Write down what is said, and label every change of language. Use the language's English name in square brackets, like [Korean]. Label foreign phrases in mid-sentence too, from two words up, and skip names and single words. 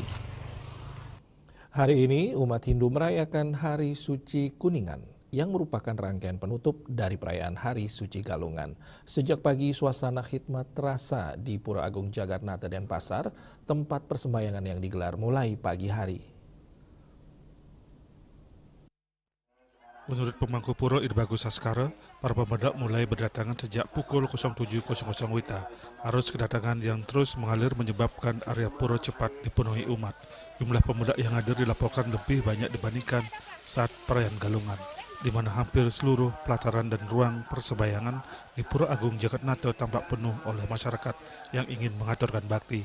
[Indonesian] Hari ini umat Hindu merayakan Hari Suci Kuningan yang merupakan rangkaian penutup dari perayaan Hari Suci Galungan. Sejak pagi suasana khidmat terasa di Pura Agung Jagatnata Denpasar, tempat persembahyangan yang digelar mulai pagi hari. Menurut pemangku pura Irbagus Saskara, para pemedak mulai berdatangan sejak pukul 07.00 WITA. Arus kedatangan yang terus mengalir menyebabkan area pura cepat dipenuhi umat. Jumlah pemedak yang hadir dilaporkan lebih banyak dibandingkan saat perayaan Galungan, di mana hampir seluruh pelataran dan ruang persembahyangan di Pura Agung Jagatnata tampak penuh oleh masyarakat yang ingin mengaturkan bakti.